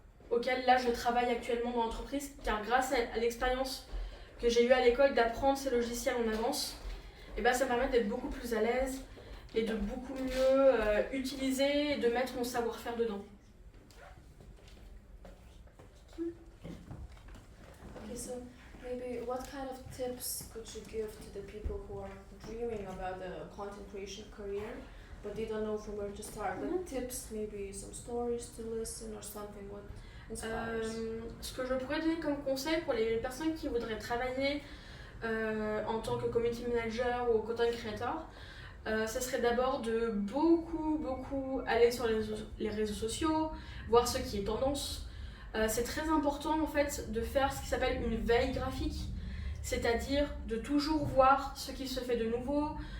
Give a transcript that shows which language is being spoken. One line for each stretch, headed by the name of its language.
French: auxquels là je travaille actuellement dans l'entreprise, car grâce à l'expérience que j'ai eue à l'école d'apprendre ces logiciels en avance, et ça me permet d'être beaucoup plus à l'aise et de beaucoup mieux utiliser et de mettre mon savoir-faire dedans.
English: Okay, so maybe what kind of tips could you give to the people who are dreaming about the content creation career, but they don't know from where to start? Like tips, maybe some stories to listen or something. What inspires?
French: Ce que je pourrais donner comme conseil pour les personnes qui voudraient travailler en tant que community manager ou content creator, ce serait d'abord de beaucoup aller sur les réseaux sociaux, voir ce qui est tendance. C'est très important en fait de faire ce qui s'appelle une veille graphique, c'est-à-dire de toujours voir ce qui se fait de nouveau.